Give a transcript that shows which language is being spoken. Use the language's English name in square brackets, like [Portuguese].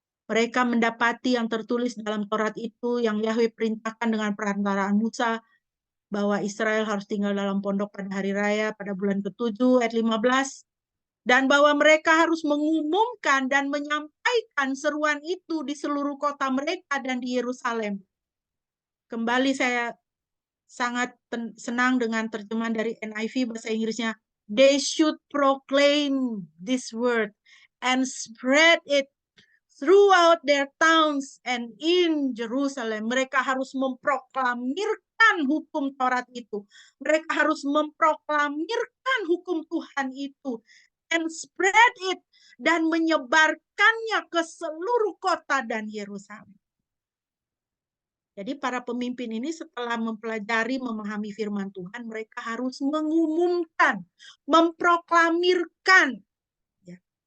[Indonesian] Mereka mendapati yang tertulis dalam Taurat itu yang Yahweh perintahkan dengan perantaraan Musa bahwa Israel harus tinggal dalam pondok pada hari raya pada bulan ke-7 ayat 15 dan bahwa mereka harus mengumumkan dan menyampaikan seruan itu di seluruh kota mereka dan di Yerusalem. Kembali saya sangat senang dengan terjemahan dari NIV bahasa Inggrisnya. [English] They should proclaim this word and spread it throughout their towns and in Jerusalem. [Indonesian] Mereka harus memproklamirkan hukum Taurat itu. Mereka harus memproklamirkan hukum Tuhan itu. And spread it. Dan menyebarkannya ke seluruh kota dan Yerusalem. Jadi para pemimpin ini setelah mempelajari, memahami firman Tuhan, mereka harus mengumumkan, memproklamirkan. Ya.